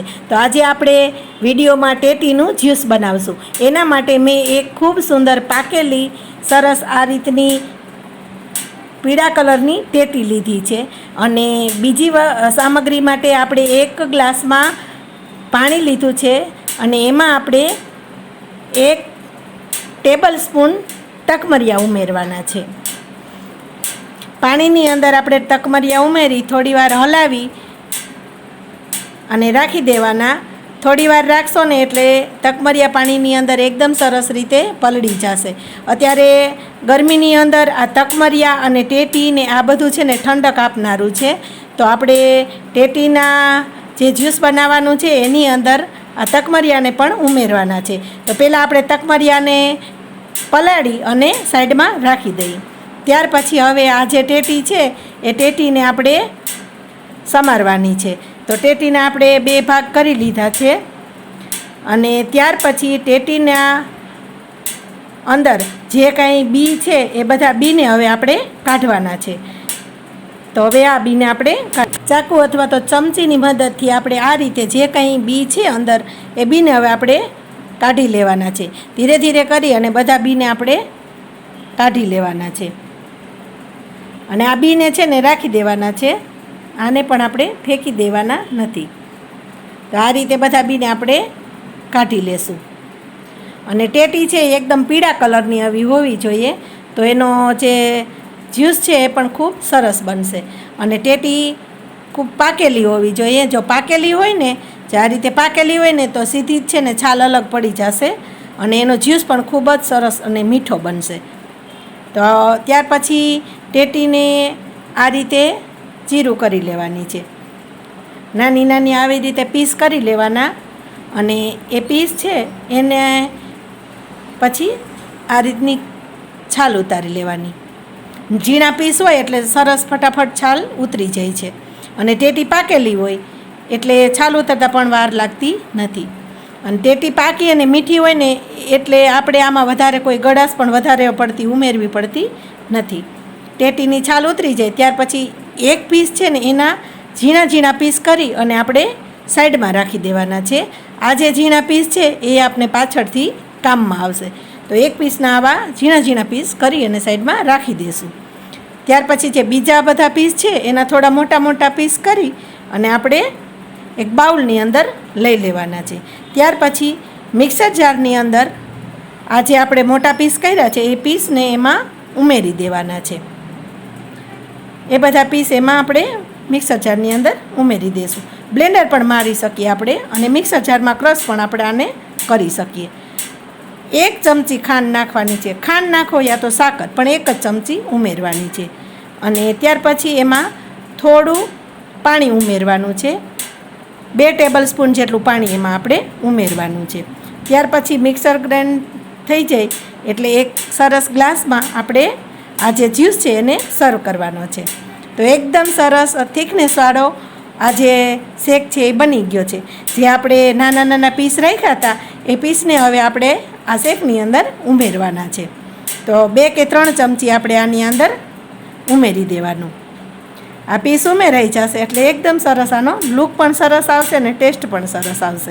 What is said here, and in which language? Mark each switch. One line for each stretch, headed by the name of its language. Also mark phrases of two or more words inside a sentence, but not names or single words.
Gujarati: તો આજ આપણે વિડિયો મેં ટેટીનું જ્યૂસ બનાવશું। એના માટે મૈં એક ખૂબ સુંદર પાકેલી સરસ આ રીતની પીડા કલરની ટેટી લીધી હૈ। અને બીજી સામગ્રી માટે આપણે એક ગ્લાસ મેં પાણી લીધું છે અને એમાં આપણે 1 ટેબલ સ્પૂન તકમરિયા ઉમેરવાના છે। પાણીની અંદર આપણે તકમરિયા ઉમેરી થોડીવાર હલાવી અને રાખી દેવાના। થોડીવાર રાખશો ને એટલે તકમરિયા પાણીની અંદર એકદમ સરસ રીતે પલળી જશે। અત્યારે ગરમીની અંદર આ તકમરિયા અને ટેટી ને આ બધું છે ને ઠંડક આપનારું છે। તો આપણે ટેટીના જે જ્યૂસ બનાવવાનું છે એની અંદર આ તકમરિયાને પણ ઉમેરવાના છે। તો પહેલા આપણે તકમરિયાને પલાળી અને સાઇડમાં રાખી દઈએ। ત્યાર પછી હવે આ જે ટેટી છે એ ટેટીને આપણે સમારવાની છે। તો ટેટીને આપણે 2 ભાગ કરી લીધા છે અને ત્યાર પછી ટેટીના અંદર જે કાંઈ બી છે એ બધા બીને હવે આપણે કાઢવાના છે। તો હવે આ બીને આપણે ચાકુ અથવા તો ચમચીની મદદથી આપણે આ રીતે જે કાંઈ બી છે અંદર એ બીને હવે આપણે કાઢી લેવાના છે। ધીરે ધીરે કરી અને બધા બીને આપણે કાઢી લેવાના છે અને આ બીને છે ને રાખી દેવાના છે। આને પણ આપણે ફેંકી દેવાના નથી। તો આ રીતે બધા બીને આપણે કાઢી લેશું। અને ટેટી છે એકદમ પીડા કલરની આવી હોવી જોઈએ। તો એનો જે જ્યૂસ છે એ પણ ખૂબ સરસ બનશે। અને ટેટી ખૂબ પાકેલી હોવી જોઈએ। જો પાકેલી હોય ને જે આ રીતે પાકેલી હોય ને તો સીધી જ છે ને છાલ અલગ પડી જશે અને એનો જ્યૂસ પણ ખૂબ જ સરસ અને મીઠો બનશે। તો ત્યાર પછી ટેટીને આ રીતે ચીરૂ કરી લેવાની છે। નાની નાની આવી રીતે પીસ કરી લેવાના અને એ પીસ છે એને પછી આ રીતની છાલ ઉતારી લેવાની। ઝીણા પીસ હોય એટલે સરસ ફટાફટ છાલ ઉતરી જાય છે અને ટેટી પાકેલી હોય એટલે છાલ ઉતરતા પણ વાર લાગતી નથી। અને ટેટી પાકી અને મીઠી હોય ને એટલે આપણે આમાં વધારે કોઈ ગળાશ પણ વધારે પડતી ઉમેરવી પડતી નથી। ટેટીની છાલ ઉતરી જાય ત્યાર પછી એક પીસ છે ને એના ઝીણા ઝીણા પીસ કરી અને આપણે સાઇડમાં રાખી દેવાના છે। આ જે ઝીણા પીસ છે એ આપણે પાછળથી કામમાં આવશે। તો એક પીસના આવા ઝીણા ઝીણા પીસ કરી અને સાઇડમાં રાખી દેશું। ત્યાર પછી જે બીજા બધા પીસ છે એના થોડા મોટા મોટા પીસ કરી અને આપણે એક બાઉલની અંદર લઈ લેવાના છે। ત્યાર પછી મિક્સર જારની અંદર આ જે આપણે મોટા પીસ કર્યા છે એ પીસને એમાં ઉમેરી દેવાના છે। એ બધા પીસ એમાં આપણે મિક્સર જારની અંદર ઉમેરી દેશું। બ્લેન્ડર પણ મારી શકીએ આપણે અને મિક્સર જારમાં ક્રશ પણ આપણે આને કરી શકીએ। 1 ચમચી ખાંડ નાખવાની છે। ખાંડ નાખો યા તો સાકર પણ 1 જ ચમચી ઉમેરવાની છે અને ત્યાર પછી એમાં થોડું પાણી ઉમેરવાનું છે। 2 ટેબલ સ્પૂન જેટલું પાણી એમાં આપણે ઉમેરવાનું છે। ત્યાર પછી મિક્સર ગ્રાઇન્ડ થઈ જાય એટલે એક સરસ ગ્લાસમાં આપણે આ જે જ્યૂસ છે એને સર્વ કરવાનો છે। તો એકદમ સરસ થિકનેસવાળો આ જે શેક છે એ બની ગયો છે। જે આપણે નાના નાના પીસ રાખ્યા હતા એ પીસને હવે આપણે આ શેકની અંદર ઉમેરવાના છે। તો 2 કે 3 ચમચી આપણે આની અંદર ઉમેરી દેવાનું। આ પીસ ઉમેરાઈ જશે એટલે એકદમ સરસ આનો લૂક પણ સરસ આવશે ને ટેસ્ટ પણ સરસ આવશે।